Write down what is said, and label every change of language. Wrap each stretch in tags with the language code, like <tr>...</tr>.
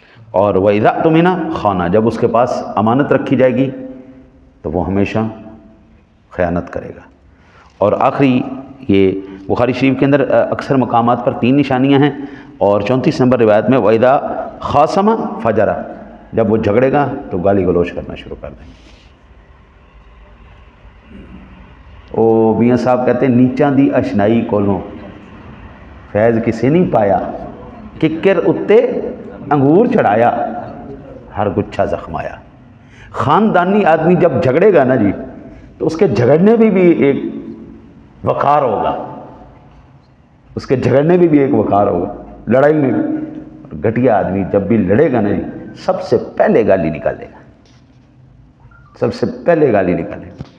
<ur>اور</ur> <ar>واذا اؤتمن خان،</ar> <ur>جب اس کے پاس امانت رکھی جائے گی تو وہ ہمیشہ خیانت کرے گا. اور آخری یہ بخاری شریف کے اندر اکثر مقامات پر 3 نشانیاں ہیں. اور 34 نمبر روایت میں</ur> <ar>وَإِذَا خَاصَمَ فَجَرَ،</ar> <ur>جب وہ جھگڑے گا تو گالی گلوچ کرنا شروع کر دیں.</ur> <pa>او میاں صاحب کہتے ہیں نیچاں دی اشنائی کولوں فیض کسے نہیں پایا، ککر اتے انگور چڑھایا ہر گچھا زخمایا.</pa> <ur>خاندانی آدمی جب جھگڑے گا نا جی تو اس کے جھگڑنے میں بھی ایک وقار ہوگا، اس کے جھگڑنے میں بھی ایک وقار ہوگا، لڑائی میں بھی. گھٹیا آدمی جب بھی لڑے گا نا جی سب سے پہلے گالی نکالے گا، سب سے پہلے گالی نکالے گا.</ur>